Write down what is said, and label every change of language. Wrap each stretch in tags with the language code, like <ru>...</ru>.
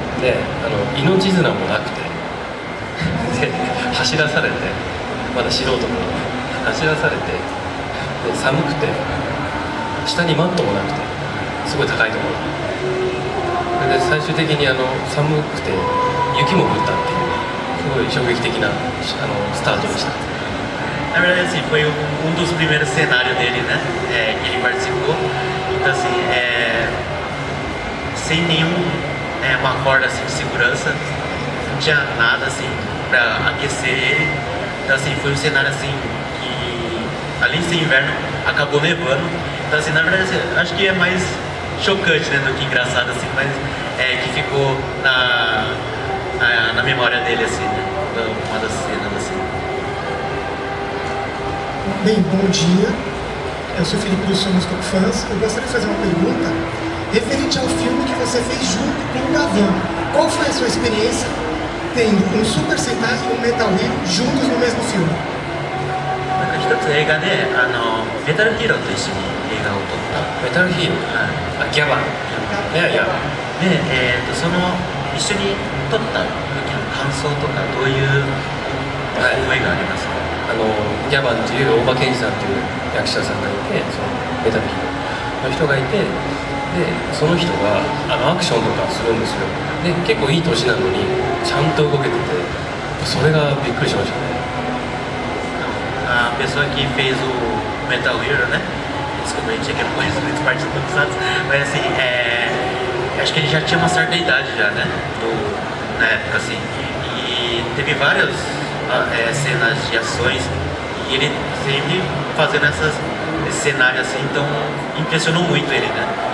<ja>で命綱もなくてで走らされて、まだ素人も走らされて、で寒くて下にマットもなくてすごい高いところそれで最終的に寒くて雪も降ったっていうすごい衝撃的なスタートでした。</ja> <pt>Na verdade, assim, foi dos primeiros cenários dele, né, que ele participou. Então, assim, sem uma corda assim, de segurança, não tinha nada assim para aquecer ele. Então, assim, foi um cenário assim que, além de ser inverno, acabou nevando. Então, assim, na verdade, assim, acho que é mais chocante, né, do que engraçado, assim, mas que ficou na memória dele, assim, né, uma das cenas, assim. Bem, bom dia. Eu sou Felipe dos Somos Tokufãs. Eu gostaria de fazer uma pergunta referente ao filme que você fez junto com o Gavan. Qual foi a sua experiência tendo um Super Sentai e um Metal Hero juntos no mesmo filme?</pt> <ja>一つ映画でメタルヒーローと一緒に映画を撮った。メタルヒーロー、ギャバン、いやで、その一緒に撮った時の感想とかどういう思いがありますか？ギャバンという大場健二さんという役者さんがいて、そのメタルヒーローの人がいて、でその人がアクションとかするんですよ。で結構いい年なのにちゃんと動けてて、それがびっくりしましたね。</ja> <pt>A pessoa que fez o Metal Hero, né? Desculpa, a gente tinha que conhecer muitas partes do Tokusatsu, mas assim, acho que ele já tinha uma certa idade já, né? Na época, assim. E teve várias cenas de ações e ele sempre fazendo esse cenário assim, então impressionou muito ele, né?</pt>